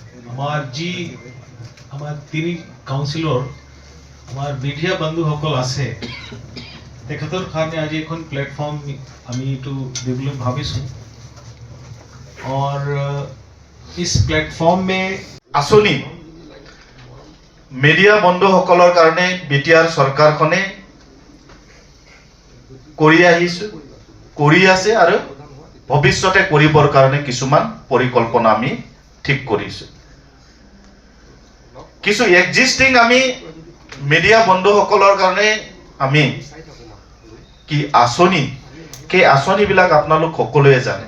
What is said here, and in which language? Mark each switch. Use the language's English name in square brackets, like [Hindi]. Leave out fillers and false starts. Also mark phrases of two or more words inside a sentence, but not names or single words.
[Assamese] আমাৰ তিনি কাউন্সিলৰ আমাৰ মিডিয়া বন্ধুসকল আছে তেখেতৰ কাৰণে আজি এখন প্লেটফৰ্ম আমি এইটো দিবলৈ ভাবিছোঁ [Hindi] और इस प्लेटफॉर्म में [Assamese] আঁচনি মিডিয়া বন্ধুসকলৰ কাৰণে বিটিআৰ চৰকাৰখনে কৰি আছে আৰু ভৱিষ্যতে কৰিবৰ কাৰণে কিছুমান পৰিকল্পনা আমি ঠিক কৰিছো কিছু এক্সিস্টিং আমি মিডিয়া বন্ধুসকলৰ কাৰণে আমি কি আঁচনি বিলাক আপোনালোক সকলোৱে জানে